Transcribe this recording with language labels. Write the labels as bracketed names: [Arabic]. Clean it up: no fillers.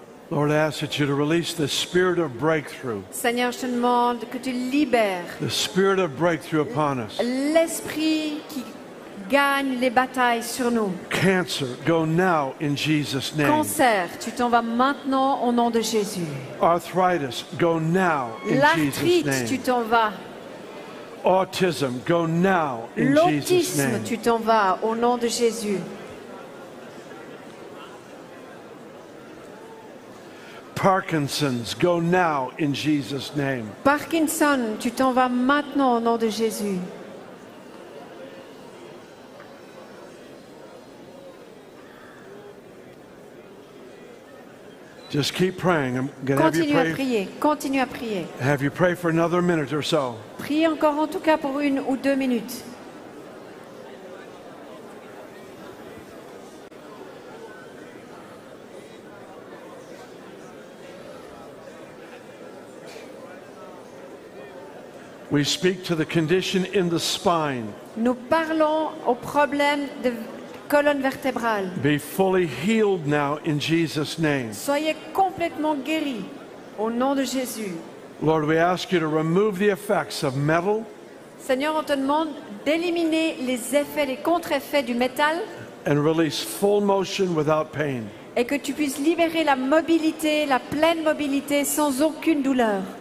[English] Lord, I ask that you to release the spirit of breakthrough, [French] Seigneur, je te demande que tu libères [English] the spirit of breakthrough upon us. [French] l'esprit qui gagne les batailles sur nous. [English] Cancer, go now in Jesus' name. [French] Cancer, tu t'en vas maintenant au nom de Jésus. [English] Arthritis, go now in Jesus' [French] L'arthrite, tu [English] name. [French] t'en vas. [English] Autism, go now in Jesus' [French] L'autisme, [English] name. [French] tu t'en vas au nom de Jésus. [English] Parkinson's, go now in Jesus' name. [French] Parkinson, tu t'en vas maintenant au nom de Jésus. [English] Just keep praying. I'm going to have you [French] Continue à [English] pray. [French] prier, continue à prier. [English] Have you pray for another minute or so. [French] Prie encore en tout cas pour 1 ou 2 minutes. [English] We speak to the condition in the spine. [French] Nous parlons au problème de colonne vertébrale. [English] Be fully healed now in Jesus' name. [French] Soyez complètement guéris au nom de Jésus. [English] Lord, we ask you to remove the effects of metal [French] Seigneur, on te demande d'éliminer les effets, les contre-effets du métal [English] and release full motion without pain. [French] et que tu puisses libérer la mobilité, la pleine mobilité sans aucune douleur.